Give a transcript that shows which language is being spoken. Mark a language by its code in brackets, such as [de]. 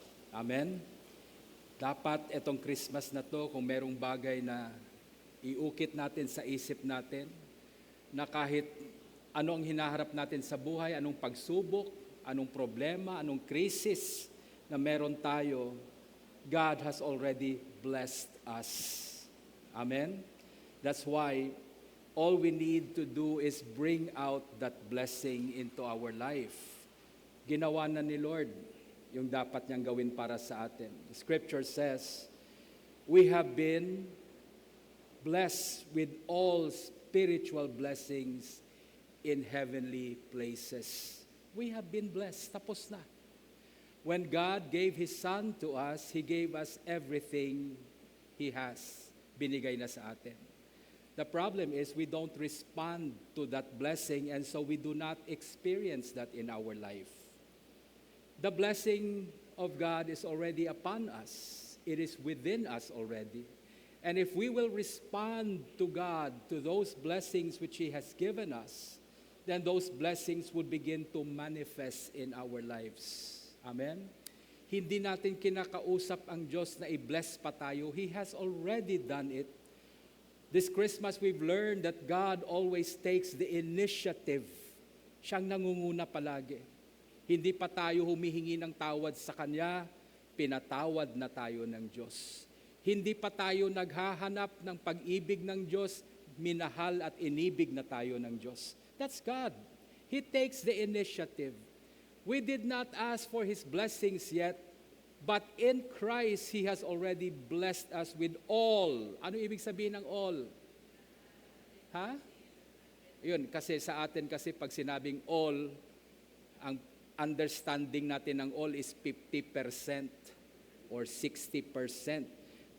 [tl] Amen? Dapat itong Christmas na to, kung merong bagay na iukit natin sa isip natin, na kahit ano ang hinaharap natin sa buhay, anong pagsubok, anong problema, anong krisis na meron tayo, [en] God has already blessed us. [tl] Amen? [en] That's why all we need to do is bring out that blessing into our life. [tl] Ginawa na ni Lord yung dapat niyang gawin para sa atin. [en] The scripture says, we have been blessed with all spiritual blessings in heavenly places. We have been blessed. [tl] Tapos na. [en] When God gave His Son to us, He gave us everything He has. [tl] Binigay na sa atin. [en] The problem is we don't respond to that blessing, and so we do not experience that in our life. The blessing of God is already upon us. It is within us already. And if we will respond to God, to those blessings which He has given us, then those blessings would begin to manifest in our lives. Amen? [tl] Hindi natin kinakausap ang Diyos na i-bless pa tayo. [en] He has already done it. This Christmas, we've learned that God always takes the initiative. [tl] Siyang nangunguna palagi. Hindi pa tayo humihingi ng tawad sa Kanya, pinatawad na tayo ng Diyos. Hindi pa tayo naghahanap ng pag-ibig ng Diyos, minahal at inibig na tayo ng Diyos. [en] That's God. He takes the initiative. We did not ask for His blessings yet, but in Christ, He has already blessed us with all. [tl] Ano ibig sabihin ng all? Ha? Yun, kasi sa atin kasi pag sinabing all, ang understanding natin ng all is 50% or 60%.